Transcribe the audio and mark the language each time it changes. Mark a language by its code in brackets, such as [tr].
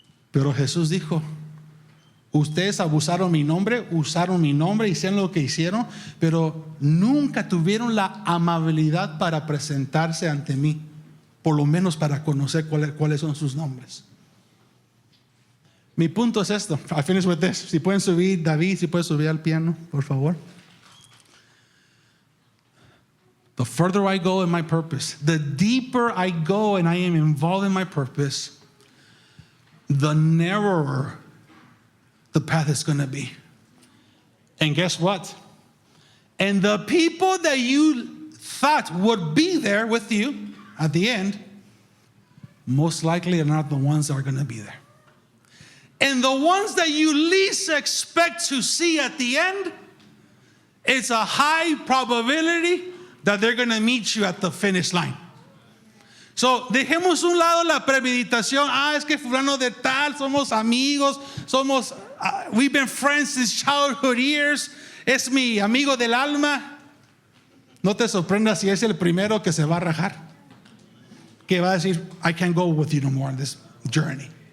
[es] Pero Jesús dijo: ustedes abusaron mi nombre, usaron mi nombre, hicieron lo que hicieron, pero nunca tuvieron la amabilidad para presentarse ante mí, por lo menos para conocer cuáles son sus nombres. Mi punto es esto. [en] I finish with this. [es] Si pueden subir, David, si puedes subir al piano, por favor. [en] The further I go in my purpose, the deeper I go and I am involved in my purpose, the narrower the path is going to be. And guess what? And the people that you thought would be there with you at the end, most likely are not the ones that are going to be there. And the ones that you least expect to see at the end, it's a high probability that they're going to meet you at the finish line. [es] So, dejemos un lado la premeditación. Es que fulano de tal, somos amigos, [en] we've been friends since childhood years, [es] es mi amigo del alma. No te sorprendas si es el primero que se va a rajar, que va a decir, [en] I can't go with you no more on this journey.